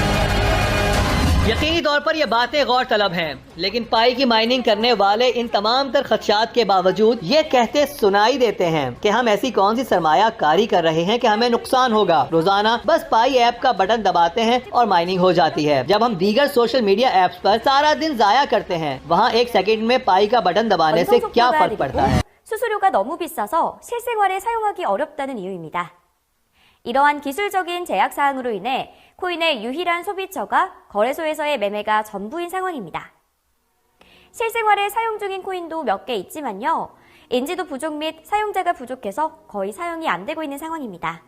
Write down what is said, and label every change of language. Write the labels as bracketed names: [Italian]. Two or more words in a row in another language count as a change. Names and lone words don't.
[Urdu] یقینی طور پر یہ باتیں غور طلب ہیں، لیکن پائی کی مائننگ کرنے والے ان تمام تر خدشات کے باوجود یہ کہتے سنائی دیتے ہیں کہ ہم ایسی کون سی سرمایہ کاری کر رہے ہیں کہ ہمیں نقصان ہوگا. روزانہ بس پائی ایپ کا بٹن دباتے ہیں اور مائننگ ہو جاتی ہے. جب ہم دیگر [English] social media apps [Urdu] پر سارا دن ضائع کرتے ہیں، وہاں 1 سیکنڈ میں پائی کا بٹن دبانے سے کیا فرق پڑتا ہے. [Korean] 수수료가 너무 비싸서 실생활에 사용하기 어렵다는 이유입니다. 이러한 기술적인 제약 사항으로 인해 코인의 유일한 소비처가 거래소에서의 매매가 전부인 상황입니다. 실생활에 사용 중인 코인도 몇 개 있지만요. 인지도 부족 및 사용자가 부족해서 거의 사용이 안 되고 있는 상황입니다.